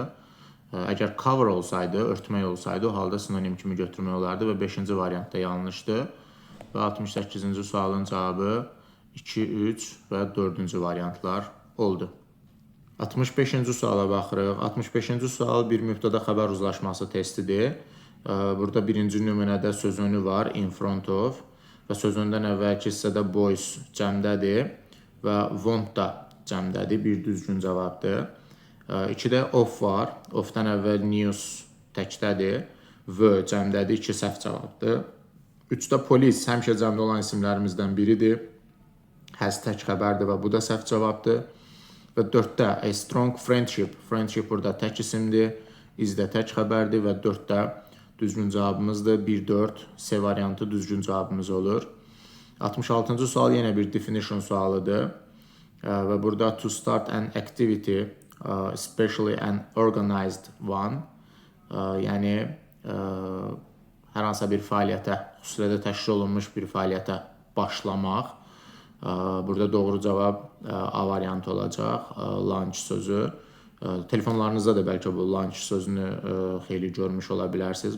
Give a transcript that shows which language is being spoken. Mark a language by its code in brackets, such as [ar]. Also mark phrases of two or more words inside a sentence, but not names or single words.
[az] Əgər cover olsaydı, örtmək olsaydı, o halda sinonim kimi götürmək olardı və 5-ci variantda yanlışdır. Və 68-ci sualın cavabı 2, 3 və 4-cü variantlar oldu. 65-ci suala baxırıq. 65-ci sual bir mübtəda xəbər uzlaşması testidir. Burada birinci nümunədə söz önü var, [en] in front of [az] və söz öndən əvvəlki hissədə boys cəmdədir və want da cəmdədir, bir düzgün cavabdır. 2-də of var, of-dan əvvəl news təkdədir, v cəmdədir, 2 səhv cavabdır. 3-də polis həmişə cəmdə olan isimlərimizdən biridir, has tək xəbərdir və bu da səhv cavabdır. Və 4-də [en] a strong friendship, [az] friendship burada tək isimdir, is də tək xəbərdir və 4-də düzgün cavabımızdır. 1-4, C variantı düzgün cavabımız olur. 66-cı sual yenə bir definition sualıdır. Və burada [en] to start an activity, especially an organized one, [az] yəni hər hansısa bir fəaliyyətə, xüsusilə də təşkil olunmuş bir fəaliyyətə başlamaq. Burada doğru cavab A variantı olacaq, launch sözü. Telefonlarınızda da bəlkə bu launch sözünü xeyli görmüş ola bilərsiniz.